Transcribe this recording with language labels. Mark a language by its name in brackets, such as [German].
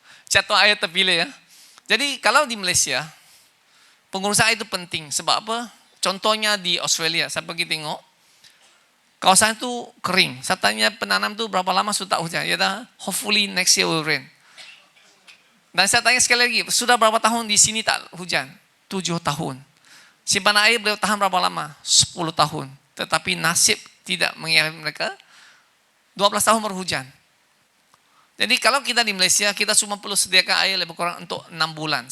[Malay] Catur Air terpilih ya. Jadi kalau di Malaysia, pengurusan air itu penting. Sebab apa? Contohnya di Australia, saya pergi tengok, kawasan itu kering. Saya tanya penanam itu berapa lama sudah tak hujan. Ya dah, [English] hopefully next year will rain. [Malay] Dan saya tanya sekali lagi, sudah berapa tahun di sini tak hujan? 7 tahun. Simpanan air boleh tahan berapa lama? 10 tahun. Tetapi nasib tidak mengingat mereka, 12 tahun berhujan. Jadi kalau kita di Malaysia, kita cuma perlu sediakan air lebih kurang untuk 6 bulan.